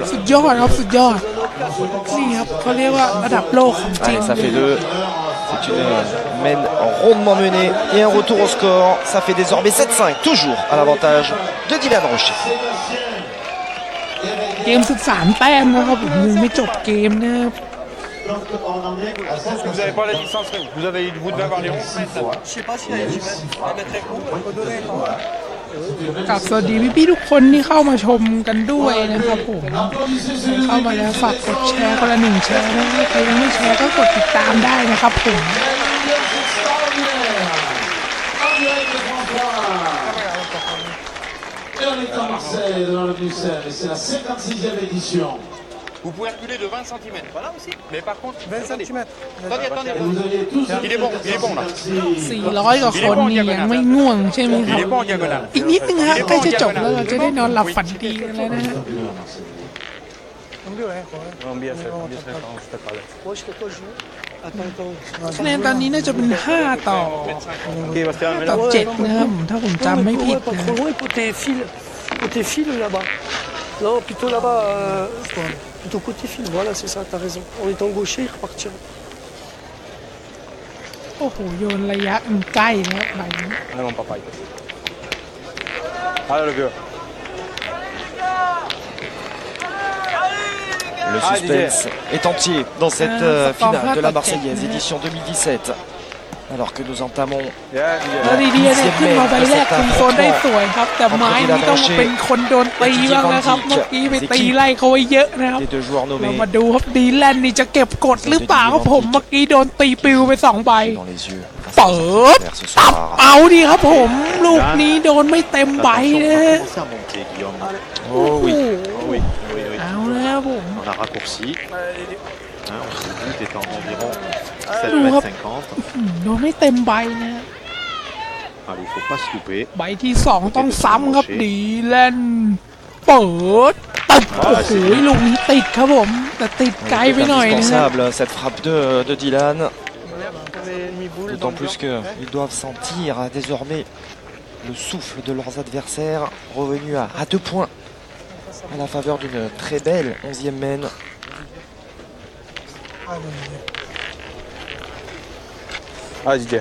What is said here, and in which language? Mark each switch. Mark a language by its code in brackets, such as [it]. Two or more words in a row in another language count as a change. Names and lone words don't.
[th] สุดยอดครับสุดยอดนี่ครับเขาเรียกว่าระดับโลกของจริง [fr] Allez, ça fait 2. C'est une mène rondement menée et un retour au score. Ça fait désormais 7-5, toujours à l'avantage de Dylan Rocher. [th] เกม13 แต้มนะครับผมยังไม่จบเกมนะครับ [fr] Vous n'avez pas la licence, vous avez eu le bout de 20 variants. Je sais pas si elle mettre un coup. [th] กับสวัสดีพี่ๆทุกคนที่เข้ามาชมกันด้วยนะครับผมเข้ามาแล้วฝากกดแชร์คนละ1 แชร์นะใครยังไม่แชร์ก็กดติดตามได้นะครับผม [fr] Et on est à Marseille, dans le Bruxelles, et c'est la 56e édition. Vous pouvez reculer de 20 cm. Voilà aussi. Mais par contre, 20 cm. attendez. Et vous aviez tous Il est bon là. [th] 400 กว่าคนนี่ยังไม่ง่วงใช่ไหมค [fr] Il [th] รับ [fr] est bon en diagonale. [th] อีกนิดนึงฮะใกล้จะจบแล้วเราจะได้นอนหลับฝันดีกันแล้วนะฮะ [es] Cambio, joder. [fr] Bien fait, bien fait. Je te parle. Moi, je fais quoi, je joue Attends. [th] คะแนนตอนนี้น่าจะเป็น5 ต่อ [fr] Ok, Bastien, mais [th] ต่ [fr] là. [th] อ 7นะครับถ้าผมจำไม่ผิด [fr] Pas [th] นะ [fr] trop loin, côté fil là-bas. Non, plutôt là-bas. Plutôt côté fil, voilà, c'est ça, t'as raison. En étant gaucher, il repartira. [th] โอ้โหโยนระยะมันใกล้แล้วใบนี้ [fr] Ah non, pas pareil. Allez, le vieux. Le suspense est entier dans cette finale de la Marseillaise édition 2017. Alors que nous entamons [th] แล้วดีๆเนี่ยขึ้นมาใบแรกคุมโซนได้สวยครับ แต่ไม้นี่ต้องมาเป็นคนโดนตีบ้างนะครับ เมื่อกี้ไปตีไล่เขาไว้เยอะนะครับ [fr] les 2 joueurs [th] เรา [fr] nommés [th] มาดูครับดีแลนด์นี่จะเก็บกดหรือเปล่าครับผมเมื่อกี้โดนตีปิวไป2 ใบ [fr] dans les yeux. [th] เปิด [fr] Ce [th] ตับ [fr] soir. [th] เอาดีครับผม ลูกนี้โดนไม่เต็มใบ [fr] Attention, [th] นะ [fr] on [th] ฮะ [fr] va commencer à monter, Guillaume. Oh oui. Oh oui, oui, oui. [th] เอาแล้วผม [fr] On a raccourci. Le but étant d'environ 7,50 m. [th] โดนไม่เต็มใบนะ [fr] Allez, il faut pas se louper. [th] ใบที่สองต้องซ้ำครับดีแลนเปิดตับโอ้โหลูกนี้ติดครับผมแต่ติดไกลไปหน่อยนะฮะ [fr] Indispensable cette frappe de Dylan. D'autant plus qu'ils doivent sentir désormais le souffle de leurs adversaires revenu à 2 points à la faveur d'une très belle 11e main. Allez, Didier.